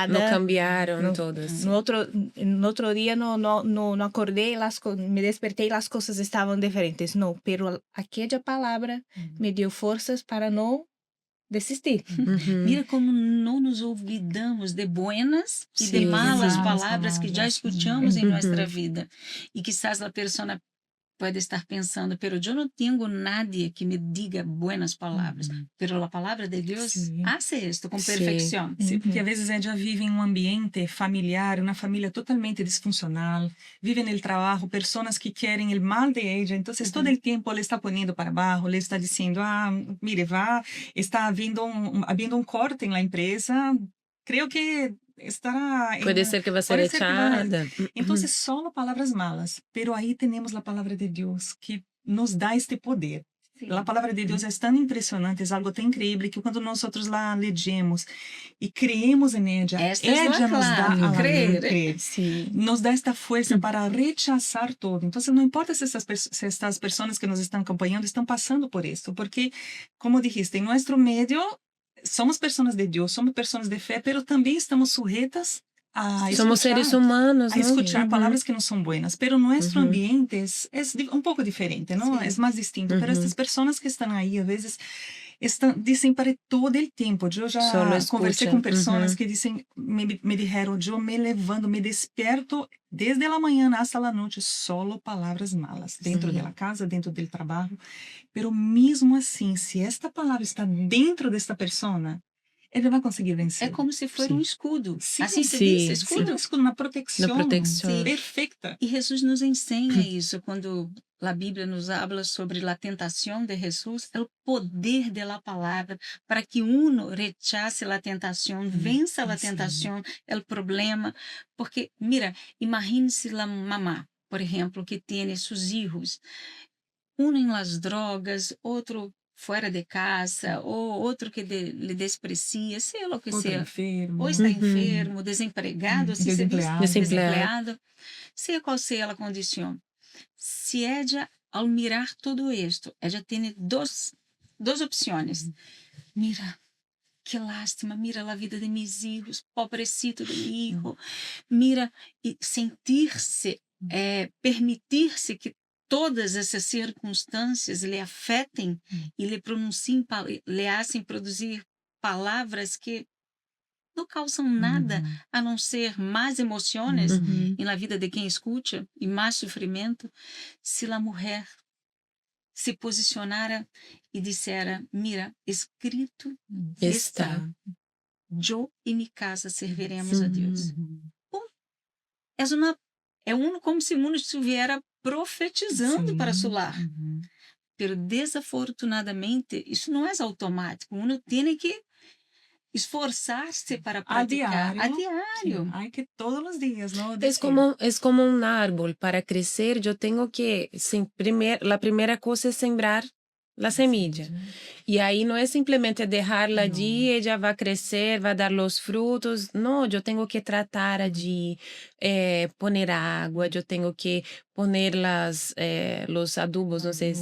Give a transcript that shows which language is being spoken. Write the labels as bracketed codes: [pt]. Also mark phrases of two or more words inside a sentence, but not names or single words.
[es] No cambiaron todas. No otro día no acordé, me desperté y las cosas estaban diferentes. No, pero aquella palabra me dio fuerzas para no desistir. [pt] Mira como não [es] nos olvidamos de buenas [pt] e de malas palavras que já escutamos em nossa vida. [es] E quizás [pt] a pessoa [es] puede estar pensando, pero yo no tengo nadie que me diga buenas palabras, Uhum. pero la palabra de Dios [pt] Sim. [es] hace esto con Sí. perfección. [pt] Sim, porque às vezes ela vive em um ambiente familiar, uma família totalmente disfuncional, vive no trabalho, pessoas que querem o mal [es] de ella, [pt] então todo o tempo ela está [es] poniendo para [pt] abaixo, [es] le está [pt] dizendo, mire, está havendo um corte na empresa, creio que estará [es] Puede ser que va a ser [pt] pode ser que vá. [es] echada. [pt] Então, só palavras [es] malas, pero [pt] aí temos a palavra de Deus que nos dá este poder. [es] Sí. [pt] A palavra de Deus é tão impressionante, é algo tão incrível que quando nós la lemos e [es] creemos em ella, Esta es la ella nos dá clave, a creer. [pt] crer. [es] Sí. [pt] Nos dá esta força para [es] rechazar todo. [pt] Então, não importa se estas pessoas que nos estão acompanhando estão passando por isso, porque, [es] como dijiste, [pt] em nosso meio somos pessoas de Deus, somos pessoas de fé, pero também estamos [es] sujetas a Somos escuchar, seres humanos, a ¿no? escuchar Ujú. [pt] palavras que não são [es] buenas, pero nuestro Ujú. [pt] ambiente um pouco diferente, não? [es] Sí. [pt] É mais distinto, pero Ujú. [es] estas [pt] pessoas que estão aí, às vezes, dizem para todo o tempo. Eu já [es] Solo [pt] conversei [es] escuchan. [pt] com pessoas Ujú. que dizem, [es] me dijeron, [pt] eu me levanto, me desperto desde a manhã hasta a noite, solo palavras malas, dentro Sim. da casa, dentro do trabalho, pero mesmo assim, se esta palavra está dentro desta pessoa, ele vai conseguir É vencer. como se fosse um escudo. Sim, Assim se sim, diz, Sim, escudo. um escudo, uma proteção, Na proteção. perfeita. E Jesus nos ensina isso quando a Bíblia [es] nos habla [pt] sobre a tentação de Jesus, é o poder da palavra para que uno rechace a tentação, vença a sim. tentação, o problema. Porque, mira, imagine-se a mamá, por exemplo, que tem seus filhos, um em [es] las drogas, [pt] outro fora de casa, ou outro que lhe desprecia, sei lá o que Outro seja. [es] enfermo. [pt] Ou está Uhum. enfermo, desempregado, assim se diz, Desempregado. desempregado, seja qual seja a condição. Se ella, ao mirar tudo isto, ella tem duas opções. [es] Mira, que lástima, mira a vida de mis hijos, pobrecito de mi hijo, mira, [pt] e sentir-se, permitir-se que todas essas circunstâncias lhe afetem e lhe pronunciem, lhe hacem produzir palavras que não causam nada a não ser más emoções Uhum. na vida de quem escuta e mais sofrimento, se a mulher se posicionara e dissera, mira, escrito está, eu e minha casa serviremos a Deus. É uno como se uno estivesse profetizando para seu lar. [es] Pero desafortunadamente, [pt] isso não é automático. Uno tem que esforçar-se para praticar a diário. [es] Hay que [pt] todos os dias, não? [es] Es como un árbol. Para crecer, yo tengo que, la primera cosa es sembrar la semilla. Y ahí no es simplemente dejarla allí, ella va a crecer, va a dar los frutos. No, yo tengo que tratar allí, poner agua, yo tengo que poner los adubos, no sé,